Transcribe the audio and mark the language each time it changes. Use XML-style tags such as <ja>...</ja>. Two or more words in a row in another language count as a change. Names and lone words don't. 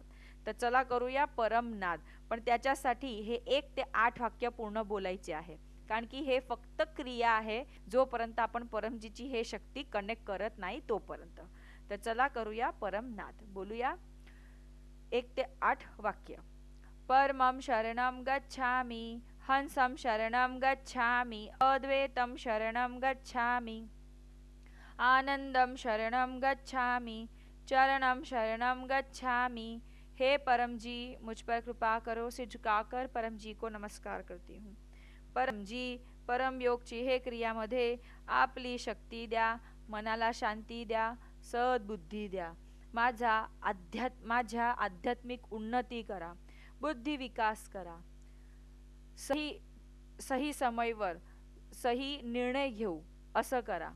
<mr>तर चला करूया परमनाद. पण त्याच्यासाठी हे 1 ते 8 वाक्य पूर्ण बोलायचे आहे, कारण की हे फक्त क्रिया आहे जोपर्यंत आपण परमजीची हे शक्ती कनेक्ट करत नाही तोपर्यंत. तर चला करूया परमनाद. बोलूया 1 ते 8 वाक्य.</mr> <sa>परमं शरणं गच्छामि, हंसं शरणं गच्छामि, अद्वैतं शरणं गच्छामि, आनंदम शरणं गच्छामि, चरणं शरणं गच्छामि.</sa> <hi>हे परम जी, मुझ पर कृपा करो. से झुकाकर परम जी को नमस्कार करती हूँ.</hi> <mr>परम जी, परम योगची हे क्रियामध्ये आपली शक्ती द्या, मनाला शांती द्या, सद्बुद्धी द्या. माझ्या आध्यात्मिक उन्नती करा, बुद्धी विकास करा. सही समयवर सही निर्णय घेऊ असं करा.</mr>